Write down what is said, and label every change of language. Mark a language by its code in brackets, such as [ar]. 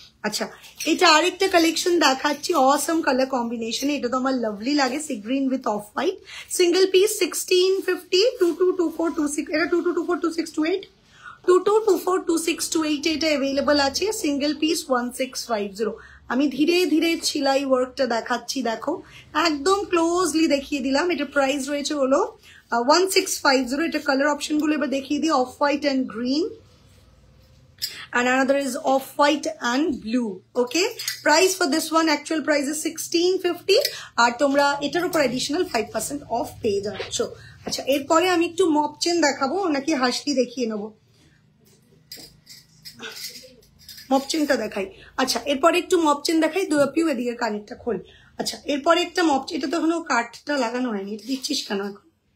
[bn] আচ্ছা, এটা আরেকটা কালেকশন দেখাচ্ছি, অসম কালার কম্বিনেশনে, এটা তো আমার লাভলি লাগে, sea green with off white, single piece 1650, 222426, এটা 22242628, 22242628 এটা অ্যাভেলেবল আছে, সিঙ্গেল পিস 1650। আমি ধীরে ধীরে সেলাই ওয়ার্কটা দেখাচ্ছি, দেখো একদম ক্লোজলি দেখিয়ে দিলাম। এটা প্রাইস রয়েছে হলো 1650। এটা কালার অপশন গুলো এবার দেখিয়ে দিই, off white and green, [en] and another is off white and blue. Okay, price for this one, actual price is 1650, [bn] আর তোমরা এটার উপর additional 5% off পেয়ে যাচ্ছ। আচ্ছা, এরপরে আমি একটু মপ চেন দেখাবো নাকি হাসলি দেখিয়ে নেবো? মপ চেনটা দেখাই। আচ্ছা, এরপরে একটু মপ চেন দেখাই, পিউ এদিকে কানেরটা খোল। আচ্ছা, এরপরে একটা মপ, এটা তো এখনো কাঠটা লাগানো হয়নি, এটা দিচ্ছিস কেন এখন?